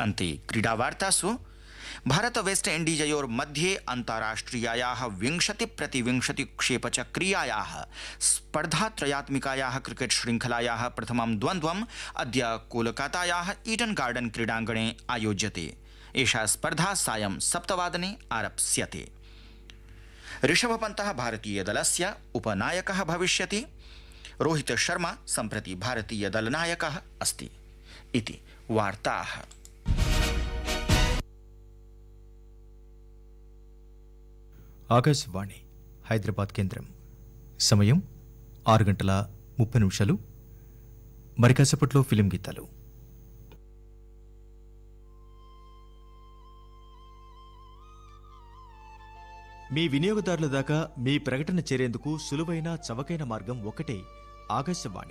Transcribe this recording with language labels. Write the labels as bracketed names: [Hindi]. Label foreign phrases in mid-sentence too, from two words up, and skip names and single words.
[Sanskrit] अन्ते क्रीडावार्तासु भारत वेस्ट इण्डीजयोर्मध्ये अन्ताराष्ट्रियायाः 20-20 क्षेपचक्रीयायाः स्पर्धात्रयात्मिकायाः क्रिकेट् श्रृङ्खलायाः प्रथमं द्वन्द्वम् अद्य कोलकातायाः ईडन् गार्डन् क्रीडाङ्गणे आयोज्यते। एषा स्पर्धा सायं 7 आरप्स्यते। ऋषभपन्तः भारतीयदलस्य उपनायकः भविष्यति। रोहित शर्मा सम्प्रति भारतीयदलनायकः अस्ति इति वार्ताः। [Telugu] ఆకాశవాణి హైదరాబాద్ కేంద్రం సమయం 6:30 మరి కాసేపట్లో ఫిలిం గీతాలు. మీ వినియోగదారుల దాకా మీ ప్రకటన చేరేందుకు సులువైన చవకైన మార్గం ఒకటే, ఆకాశవాణి.